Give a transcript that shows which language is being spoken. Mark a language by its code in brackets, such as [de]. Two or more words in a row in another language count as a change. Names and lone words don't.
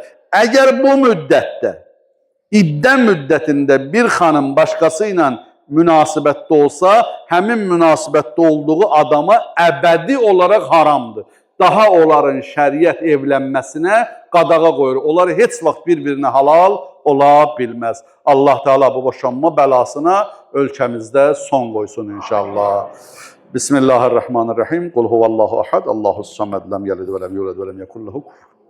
[az] Əgər bu müddətdə, iddə müddətində bir xanım başqası ilə münasibətdə olsa, həmin münasibətdə olduğu adama əbədi olaraq haramdır. Daha onların şəriət evlənməsinə qadağa qoyur. Onlar heç vaxt bir-birinə halal ola bilməz. Allah Teala bu boşanma bəlasına ölkəmizdə son qoysun inşallah. Bismillahirrahmanirrahim. [ar] قُلْ هُوَ اللَّهُ أَحَدٌ اللَّهُ الصَّمَدُ لَمْ يَلِدْ وَلَمْ يُولَدْ وَلَمْ يَكُنْ لَهُ